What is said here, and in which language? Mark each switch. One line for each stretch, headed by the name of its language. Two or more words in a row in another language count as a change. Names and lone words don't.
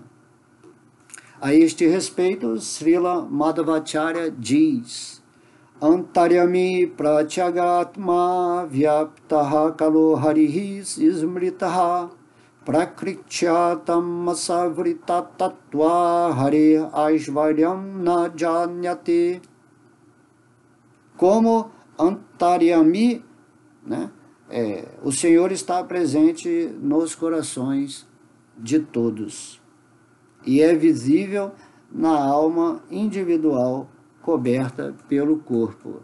Portuguese: A este respeito, Srila Madhvacharya diz:
Sanskrit: अन्तर्यामी प्रत्यगात्मा व्याप्तः कालो हरिः स्मृतः प्रकृत्यात्म असावृत तत्त्व हरेः ऐश्वर्यं न ज्ञायते.
Portuguese: Como Antaryami, né, o Senhor está presente nos corações de todos e é visível na alma individual coberta pelo corpo.